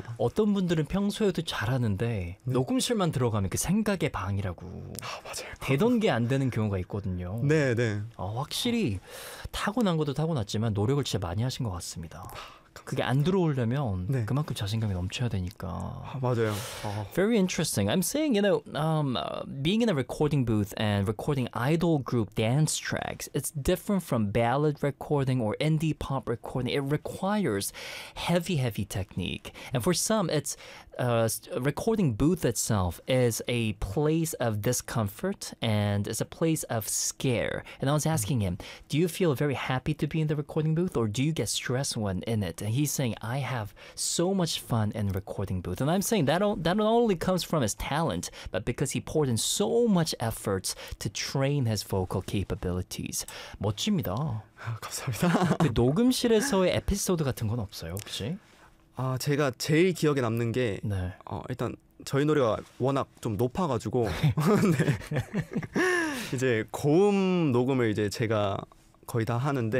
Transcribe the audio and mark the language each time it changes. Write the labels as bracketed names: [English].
[Korean] 어떤 분들은 평소에도 잘하는데 녹음실만 들어가면 그 생각의 방이라고 아 맞아요. 되던 게안 되는 경우가 있거든요. 확실히 타고난 것도 타고났지만 노력을 진짜 많이 하신 것 같습니다. 그게 안 들어오려면 네. 그만큼 자신감이 넘쳐야 되니까. 맞아요. [English] Very interesting. I'm saying, being in a recording booth and recording idol group dance tracks, it's different from ballad recording or indie pop recording. It requires heavy, heavy technique. And for some, it's recording booth itself is a place of discomfort and it's a place of scare. And I was asking him, do you feel very happy to be in the recording booth or do you get stressed when in it? And he's saying, I have so much fun in recording booth. And I'm saying that not only comes from his talent, but because he poured in so much effort to train his vocal capabilities. [Korean] 멋집니다. 감사합니다. 그 녹음실에서의 에피소드 같은 건 없어요, 혹시? 아, 제가 제일 기억에 남는 게, 네. 일단 저희 노래가 워낙 좀 높아가지고, 이제 고음 녹음을 이제 제가 거의 다 하는데,